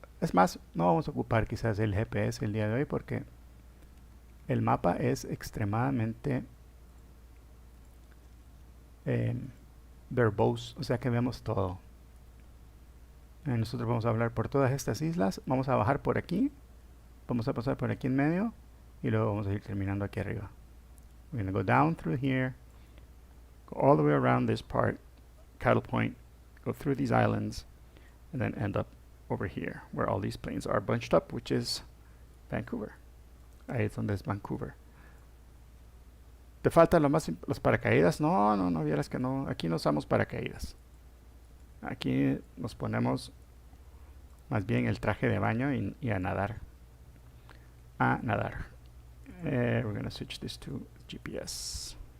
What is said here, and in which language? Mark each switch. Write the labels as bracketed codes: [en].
[es] Es más, no vamos a ocupar quizás el GPS el día de hoy porque el mapa es extremadamente verbose, o sea que vemos todo. Nosotros vamos a hablar por todas estas islas, vamos a bajar por aquí, vamos a pasar por aquí en medio y luego vamos a ir terminando aquí arriba. [en] We're going to go down through here, go all the way around this part, Cattle Point, go through these islands, and then end up over here where all these planes are bunched up, which is Vancouver. [es] Ahí es donde es Vancouver. ¿Te faltan los paracaídas? No, vieras que no. Aquí no usamos paracaídas. Aquí nos ponemos más bien el traje de baño y a nadar. A nadar. [en] We're going to switch this to GPS.